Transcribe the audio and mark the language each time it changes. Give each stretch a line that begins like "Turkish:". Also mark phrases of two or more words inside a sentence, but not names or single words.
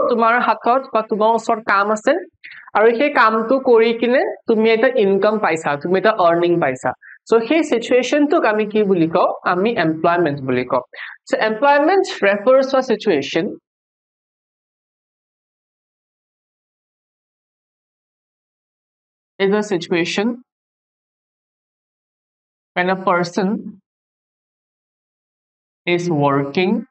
Assamese: তোমাৰ হাতত বা তোমাৰ ওচৰত কাম আছে আৰু সেই কামটো কৰি কিনে তুমি এটা ইনকাম পাইছা, তুমি এটা আৰ্নিং পাইছা, so সেই সিচুৱেচনটোক আমি কি বুলি কওঁ, আমি employment বুলি কওঁ.
English: So employment refers to a situation is a situation when a person is working